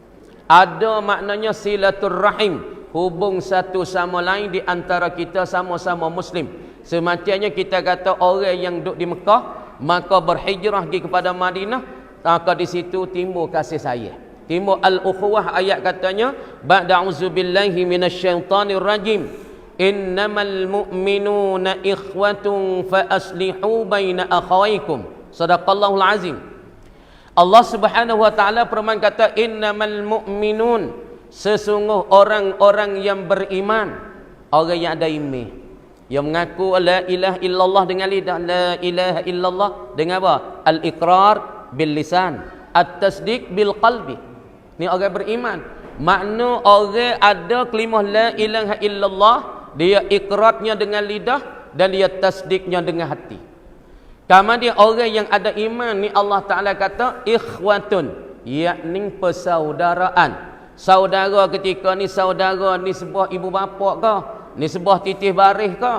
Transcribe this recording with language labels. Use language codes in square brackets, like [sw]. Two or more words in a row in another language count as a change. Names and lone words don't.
[ms] Ada maknanya silaturrahim, hubung satu sama lain di antara kita sama-sama muslim. Semacamnya kita kata orang yang duduk di Mekah maka berhijrah pergi kepada Madinah, maka di situ timbul kasih sayang, timbul al-ukhuwah. Ayat katanya [ar] بعد أعوذ بالله من الشيطان الرجيم إنما المؤمنون إخوة فأصلحوا بين أخويكم. صدق الله العظيم. [ms] Allah [ar] سبحانه وتعالى [ms] firman kata [ar] إنما المؤمنون, [ms] sesungguh orang-orang yang beriman, orang yang ada iman, yang mengaku [ar] لا إله إلا الله [ms] dengan lidah, [ar] لا إله إلا الله [ms] dengan apa? [ar] الإقرار باللسان، التصديق بالقلب. [ms] Ni orang beriman. Makna orang ada kalimah [ar] لا إله إلا الله, [ms] dia iqrarnya dengan lidah dan dia tasdiknya dengan hati. Kemudian orang yang ada iman ni Allah Taala kata ikhwatun, yakni persaudaraan. Saudara ketika ni saudara ni sebuah ibu bapa ke? Ni sebuah titih baris ke?